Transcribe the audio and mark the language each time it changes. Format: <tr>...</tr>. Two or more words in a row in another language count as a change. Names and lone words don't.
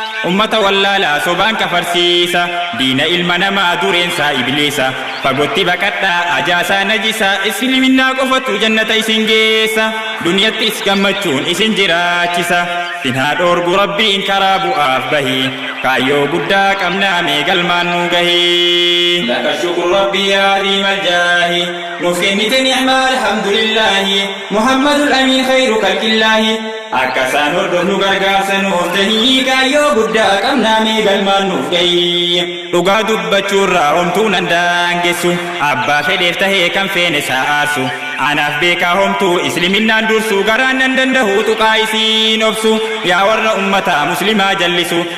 <om>ummata wallaalaa sobaan kafarsiisa, diina ilma namaa dureensaa ibliisa, fagootti baqadhaa ajaasaa najisa, isliminnaa qofatu jannata isin geessa, duniyattis gammachuun isin jiraachisa, sin haa dhoorgu Rabbiin karaa bu'aaf bahi, kaayyoo guddaa qabnaa, mee galmaan nu gahi.</om> <ar>لك الشكر ربي يا عظيم الجاه.</ar> <om>Nuuf kennite ni'maa alhamdulillaahi. Muhammadul Amiin</om> <ar>خير خلق الله.</ar> <om>Akka isaan hordofnu gargaarsa nuuf tahii, kaayyoo guddaa qabnaa, mee galmaan nuuf gahi. Dhugaa dubbachuurraa homtuu nan daangessu, abbaa fedheef tahee kan feene isaa aarsu, anaaf beekaa homtuu isliminnaan dursu, garaan nan danda'u tuqaa isiin obsu, yaa warra ummataa muslimaa jallisu.</om>